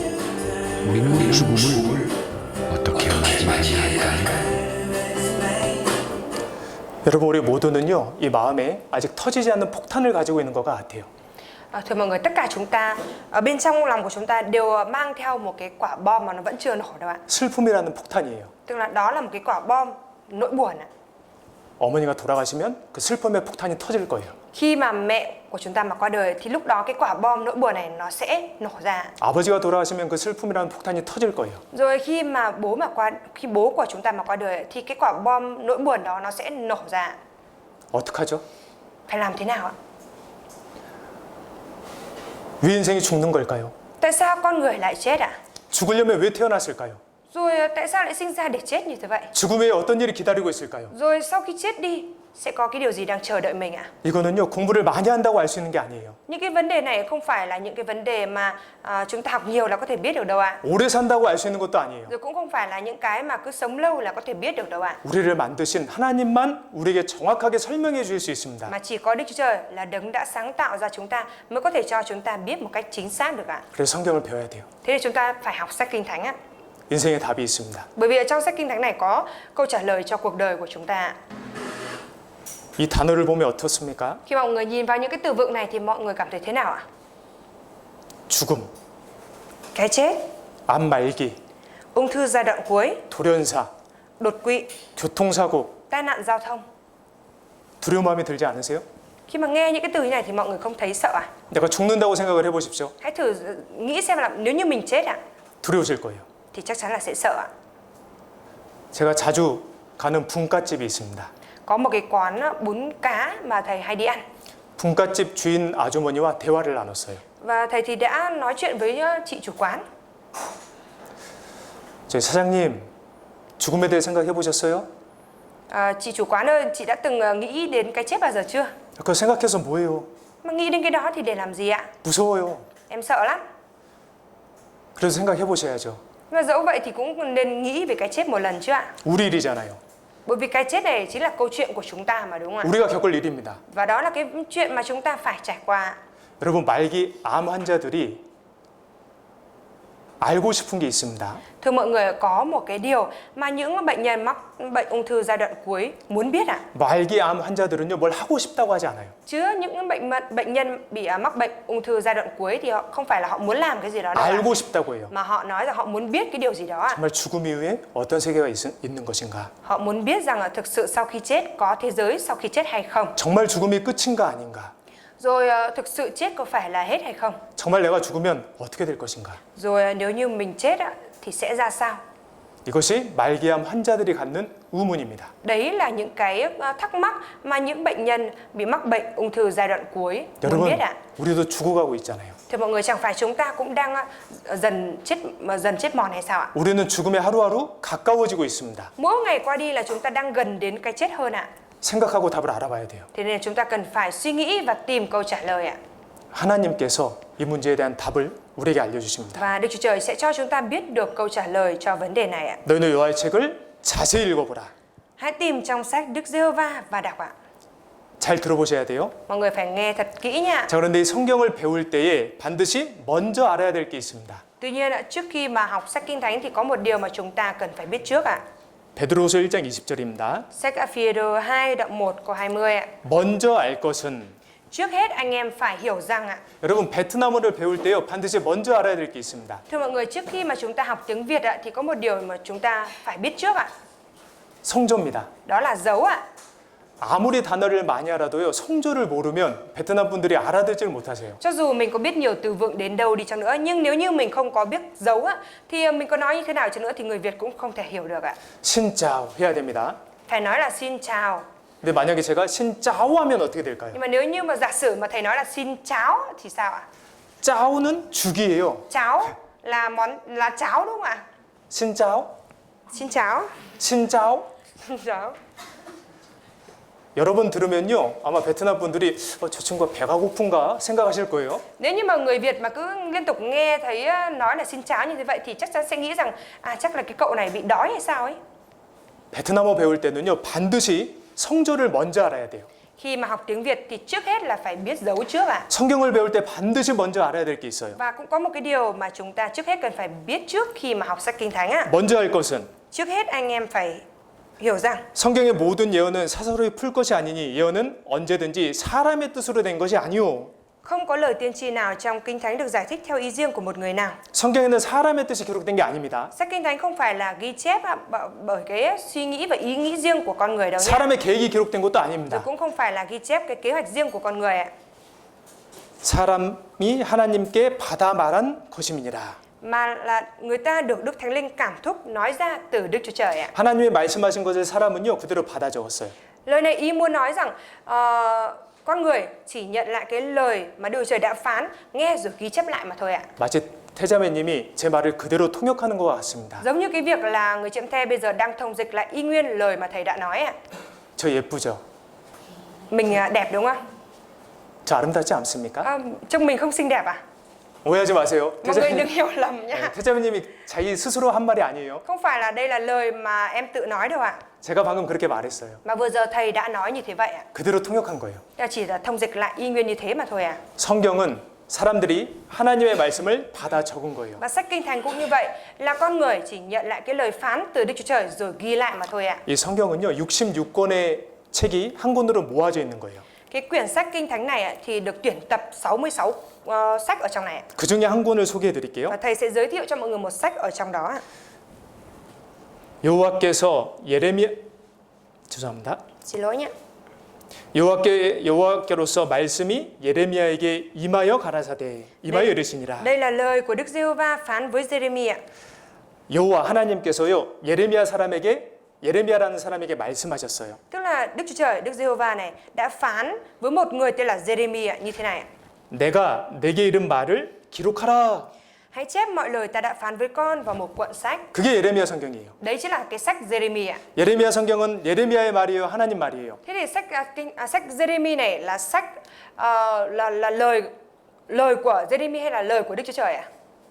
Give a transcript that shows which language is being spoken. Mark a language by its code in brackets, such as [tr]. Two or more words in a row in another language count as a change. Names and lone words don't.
[ko] 우리는 죽음을 어떻게 맞이해야 할까요? 여러분, 우리 모두는요, 이 마음에 아직 터지지 않는 폭탄을 가지고 있는 것 같아요. [vi] Thưa mọi người, tất cả chúng ta ở bên trong lòng của chúng ta đều mang theo một cái quả bom mà nó vẫn chưa nổ đâu ạ. [ko] 슬픔이라는 폭탄이에요. [vi] Tức là đó là một cái quả bom nỗi buồn ạ. [ko] 어머니가 돌아가시면 그 슬픔의 폭탄이 터질 거예요. [vi] Khi mà mẹ của chúng ta mà qua đời thì lúc đó cái quả bom nỗi buồn này nó sẽ nổ ra. [ko] 아버지가 돌아가시면 그 슬픔이라는 폭탄이 터질 거예요. [vi] Rồi khi bố của chúng ta mà qua đời thì cái quả bom nỗi buồn đó nó sẽ nổ ra. [ko] 어떡하죠? [vi] Phải làm thế nào ạ? [ko] 왜 인생이 죽는 걸까요? [vi] Tại sao con người lại chết ạ? [ko] 죽으려면 왜 태어났을까요? [vi] Rồi tại sao lại sinh ra để chết như thế vậy? [ko] 죽음 외에 어떤 일이 기다리고 있을까요? [vi] Rồi sau khi chết đi sẽ có cái điều gì đang chờ đợi mình ạ? [ko] 이거는요, 공부를 많이 한다고 알 수 있는 게 아니에요. [vi] Những cái vấn đề này không phải là những cái vấn đề mà chúng ta học nhiều là có thể biết được đâu ạ. [ko] 오래 산다고 알 수 있는 것도 아니에요. [vi] Rồi cũng không phải là những cái mà cứ sống lâu là có thể biết được đâu ạ. [ko] 우리를 만드신 하나님만 우리에게 정확하게 설명해 주실 수 있습니다. [vi] Mà chỉ có Đức Chúa Trời là đấng đã sáng tạo ra chúng ta mới có thể cho chúng ta biết một cách chính xác được ạ. [ko] 그래서 성경을 배워야 돼요. [vi] Thế thì chúng ta phải học sách Kinh Thánh ạ. [ko] 인생의 답이 있습니다. [vi] Bởi vì ở trong sách Kinh Thánh này có câu trả lời cho cuộc đời của chúng ta. [ko] 이 단어를 보면 어떻습니까? [vi] Khi mọi người nhìn vào những cái từ vựng này thì mọi người cảm thấy thế nào ạ? [ko] 죽음, [vi] Cái chết, [ko] 암 말기, [vi] ung thư giai đoạn cuối, [ko] 돌연사, [vi] đột quỵ, [ko] 교통사고, [vi] tai nạn giao thông. [ko] 두려운 마음이 들지 않으세요? [vi] Khi mà nghe những cái từ như này thì mọi người không thấy sợ à? [ko] 내가 죽는다고 생각을 해보십시오. [vi] Hãy thử nghĩ xem là nếu như mình chết ạ [ko] 두려우실 거예요. [vi] thì chắc chắn là sẽ sợ ạ. [ko] 제가 자주 가는 분갓집이 있습니다. [vi] Có một cái quán bún cá mà thầy hay đi ăn. [ko] 분갓집 주인 아주머니와 대화를 나눴어요. [vi] Và thầy thì đã nói chuyện với chị chủ quán. [ko] 저희 사장님, 죽음에 대해 생각해 보셨어요? [vi] Chị chủ quán ơi, chị đã từng nghĩ đến cái chết bao giờ chưa? [ko] 그거 생각해서 뭐예요? [vi] Mà nghĩ đến cái đó thì để làm gì ạ? [ko] 무서워요. [vi] Em sợ lắm. [ko] 그래도 생각해 보셔야죠. [vi] Nhưng mà dẫu vậy thì cũng nên nghĩ về cái chết một lần chứ ạ? [ko] 우리 일이잖아요. [vi] Bởi vì cái chết này chính là câu chuyện của chúng ta mà đúng không ạ? [ko] 우리가 겪을 일입니다. [vi] Và đó là cái chuyện mà chúng ta phải trải qua. [ko] 여러분, 말기 암 환자들이 알고 싶은 게 있습니다. [vi] Thưa mọi người, có một cái điều mà những bệnh nhân mắc bệnh ung thư giai đoạn cuối muốn biết ạ. [ko] 말기 암 환자들은요, 뭘 하고 싶다고 하지 않아요. [vi] Chứ những bệnh nhân bị mắc bệnh ung thư giai đoạn cuối thì họ không phải là họ muốn làm cái gì đó đâu ạ. [ko] 알고 싶다고 해요. [vi] Mà họ nói rằng họ muốn biết cái điều gì đó ạ. [ko] 정말 죽음 이후에 어떤 세계가 있는 것인가? [vi] Họ muốn biết rằng là thực sự sau khi chết có thế giới sau khi chết hay không. [ko] 정말 죽음이 끝인가 아닌가? [vi] Rồi thực sự chết có phải là hết hay không? [ko] 정말 내가 죽으면 어떻게 될 것인가? [vi] Rồi nếu như mình chết thì sẽ ra sao? [ko] 이것이 말기암 환자들이 갖는 의문입니다. [vi] Đấy là những cái thắc mắc mà những bệnh nhân bị mắc bệnh ung thư giai đoạn cuối muốn [ko] 여러분, [vi] biết ạ. [ko] 우리도 죽어가고 있잖아요. [vi] Thì mọi người, chẳng phải chúng ta cũng đang dần chết mòn hay sao ạ? [ko] 우리는 죽음에 하루하루 가까워지고 있습니다. [vi] Mỗi ngày qua đi là chúng ta đang gần đến cái chết hơn ạ. [ko] 생각하고 답을 알아봐야 돼요. [vi] Thế nên chúng ta cần phải suy nghĩ và tìm câu trả lời ạ. [ko] 하나님께서 이 문제에 대한 답을 우리에게 알려주십니다. [vi] Và Đức Chúa Trời sẽ cho chúng ta biết được câu trả lời cho vấn đề này ạ. [ko] 너희는 여호와의 책을 자세히 읽어보라. [vi] Hãy tìm trong sách Đức Giê-hô-va và đọc ạ. [ko] 잘 들어보셔야 돼요. [vi] Mọi người phải nghe thật kỹ nha. [ko] 자, 그런데 이 성경을 배울 때에 반드시 먼저 알아야 될 게 있습니다. [vi] Tuy nhiên trước khi mà học sách Kinh Thánh thì có một điều mà chúng ta cần phải biết trước ạ. [ko] 베드로후서 1장 20절입니다. [vi] Sách Ephesos 2 đoạn 1 câu 20 ạ. [ko] 먼저 알 것은 [vi] Trước hết anh em phải hiểu rằng ạ. [ko] 여러분 베트남어를 배울 때요 반드시 먼저 알아야 될 게 있습니다. [vi] Thưa mọi người, trước khi mà chúng ta học tiếng Việt ạ thì có một điều mà chúng ta phải biết trước ạ. [ko] 성조입니다. [vi] Đó là dấu ạ. [ko] 아무리 단어를 많이 알아도요 성조를 모르면 베트남 분들이 알아듣지를 못하세요. [vi] Cho dù mình có biết nhiều từ vựng đến đâu đi chăng nữa, nhưng nếu như mình không có biết dấu á, thì mình có nói như thế nào chăng nữa thì người Việt cũng không thể hiểu được ạ. xin chào [ko] 해야 됩니다. [vi] Thầy nói là xin chào. [ko] 근데 만약에 제가 [vi] xin cháo [ko] 하면 어떻게 될까요? [vi] Nhưng mà nếu như mà giả sử mà thầy nói là xin cháo thì sao ạ? [ko] 짜오는 죽이에요. [vi] Cháo là cháo đúng không ạ? xin cháo? Xin cháo. xin cháo? Xin cháo. [ko] 여러분 들으면요 아마 베트남 분들이 저 친구가 배가 고픈가 생각하실 거예요. [vi] Nếu như mà người Việt mà cứ liên tục nghe thấy nói là xin cháo như thế vậy thì chắc chắn sẽ nghĩ rằng chắc là cái cậu này bị đói hay sao ấy. [ko] 베트남어 배울 때는요 반드시 성조를 먼저 알아야 돼요. [vi] Khi mà học tiếng Việt thì trước hết là phải biết dấu trước ạ. [ko] 성경을 배울 때 반드시 먼저 알아야 될 게 있어요. [vi] Và cũng có một cái điều mà chúng ta trước hết cần phải biết trước khi mà học sách Kinh Thánh ạ. [ko] 먼저 할 것은 [vi] Trước hết anh em phải hiểu rằng [ko] 성경의 모든 예언은 사사로이 풀 것이 아니니 예언은 언제든지 사람의 뜻으로 된 것이 아니오. [vi] không có lời tiên tri nào trong Kinh Thánh được giải thích theo ý riêng của một người nào. [ko] 성경에는 사람의 뜻이 기록된 게 아닙니다. [vi] Sách Kinh Thánh không phải là ghi chép bởi cái suy nghĩ và ý nghĩ riêng của con người đâu nhé. [ko] 사람의 계획이 기록된 것도 [vi] Rồi [ko] 아닙니다. [vi] cũng không phải là ghi chép cái kế hoạch riêng của con người ạ. [ko] 사람이 하나님께 받아 말한 것입니다. [vi] Mà là người ta được Đức Thánh Linh cảm thúc nói ra từ Đức Chúa Trời ạ. [ko] 하나님의 말씀하신 것을 사람은요 그대로 받아 적었어요. [vi] Lời này ý muốn nói rằng con người chỉ nhận lại cái lời mà Đức Chúa Trời đã phán, nghe rồi ghi chép lại mà thôi ạ. [ko] 마치 태자매님이 제 말을 그대로 통역하는 것 같습니다. [vi] Giống như cái việc là người Chiêm The bây giờ đang thông dịch lại y nguyên lời mà thầy đã nói ạ. [ko] 저 예쁘죠? [vi] Mình đẹp đúng không? [ko] 저 아름답지 않습니까? [vi] Trông mình không xinh đẹp à? [ko] 오해하지 마세요. [vi] Mọi người đừng hiểu lầm nhá. [ko] 태자매님이 자기 스스로 한 말이 아니에요. [vi] Không phải là đây là lời mà em tự nói đâu ạ. [ko] 제가 방금 그렇게 말했어요. [vi] Mà vừa giờ thầy đã nói như thế vậy ạ. [ko] 그대로 통역한 거예요. [vi] Chỉ là thông dịch lại y nguyên như thế mà thôi à. [ko] 성경은 사람들이 하나님의 말씀을 받아 적은 거예요. [vi] Và sách Kinh Thánh cũng như vậy, là con người chỉ nhận lại cái lời phán từ Đức Chúa Trời rồi ghi lại mà thôi ạ. [ko] 이 성경은요 66권의 책이 한 권으로 모아져 있는 거예요. [vi] Cái quyển sách Kinh Thánh này thì được tuyển tập 66 sách ở trong này. [ko] 그 중에 한 권을 소개해 드릴게요. [vi] Và thầy sẽ giới thiệu cho mọi người một sách ở trong đó. [ko] 여호와께서 죄송합니다. [vi] Xin lỗi nhé. [ko] 여호와께로서 말씀이 예레미야에게 임하여 가라사대 임하여 이르시니라. [vi] Đây là lời của Đức Giê-hô-va phán với Giê-rê-mi ạ. [ko] 여호와 하나님께서요 예레미야라는 사람에게 말씀하셨어요. [vi] Tức là Đức Chúa Trời, Đức Giê-hô-va này đã phán với một người tên là Giê-rê-mi ạ, như thế này ạ. [ko] 내가 내게 이른 말을 기록하라. [vi] Hãy chép mọi lời ta đã phán với con vào một cuộn sách. [ko] 그게 예레미야 성경이에요. [vi] Đấy chính là cái sách Giê-rê-mi ạ. [ko] 예레미야 성경은 예레미야의 말이에요, 하나님 말이에요. [vi] Thế thì sách Giê-rê-mi này là sách là lời của Giê-rê-mi hay là lời của Đức Chúa Trời ạ?